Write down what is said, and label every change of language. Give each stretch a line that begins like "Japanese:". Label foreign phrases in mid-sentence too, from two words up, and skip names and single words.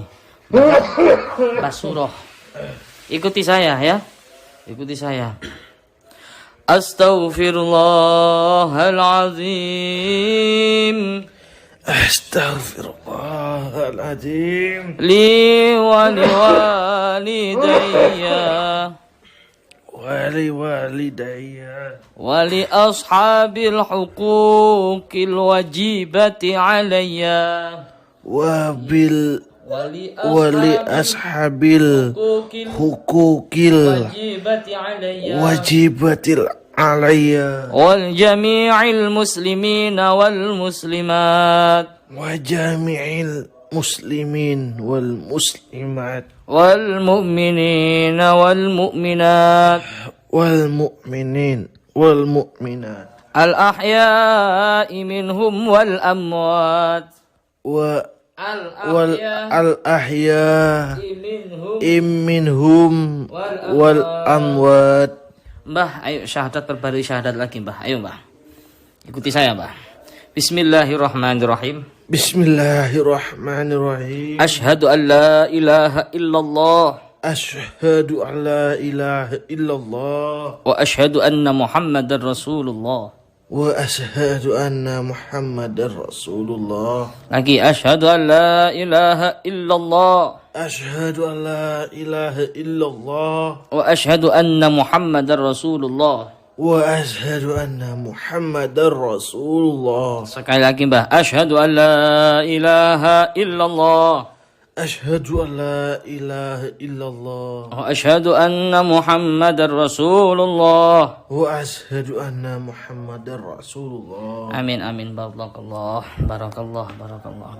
Indonesian: Mbah Suroh. Ikuti saya ya. Ikuti saya.
Arabic: أستغفر الله العظيم. أستغفر الله العظيم. لي ولوالدي. ولي والدي. ولأصحاب الحقوق الواجبة علي وبال ولي أصحاب الحقوق الواجبة علي الواجبة علي والجميع المسلمين والمسلمات وجميع المسلمين والمسلمات والمؤمنين والمؤمنات والمؤمنين والمؤمنات الأحياء منهم والأموات و وال الأحياء الأحياء منهم منهم والأموات.
Indonesian: Mbah, ayo syahadat perbarui syahadat lagi, Mbah. Ayo, Mbah. Ikuti saya, Mbah.
Arabic: بسم الله الرحمن الرحيم. بسم الله الرحمن الرحيم. أشهد أن لا إله إلا الله أشهد أن لا إله إلا الله وأشهد أن محمدا رسول الله. وأشهد أن محمد رسول الله. Lagi أشهد أن لا إله إلا الله أشهد أن لا إله إلا الله وأشهد أن محمدا رسول الله. وأشهد أن محمد رسول الله.
Indonesian: Sekali lagi Mbah,
Arabic: أشهد أن لا إله إلا الله أشهد أن لا إله إلا الله وأشهد أن محمدا رسول الله. وأشهد أن محمد رسول الله. آمين آمين، بارك الله بارك الله بارك الله.